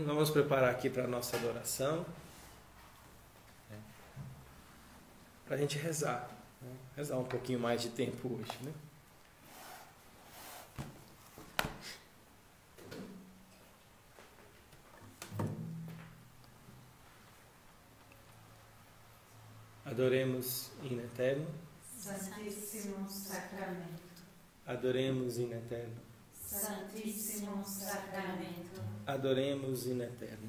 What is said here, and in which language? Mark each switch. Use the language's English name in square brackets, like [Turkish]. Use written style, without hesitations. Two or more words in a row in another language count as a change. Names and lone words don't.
[Portuguese] Vamos preparar aqui para a nossa adoração, para a gente rezar, rezar um pouquinho mais de tempo hoje, [Latin] Adoremos in eterno [Portuguese] Santíssimo Sacramento. [Latin] Adoremos in eterno. [Portuguese] Santíssimo Sacramento. [Latin] Adoremos in eterno.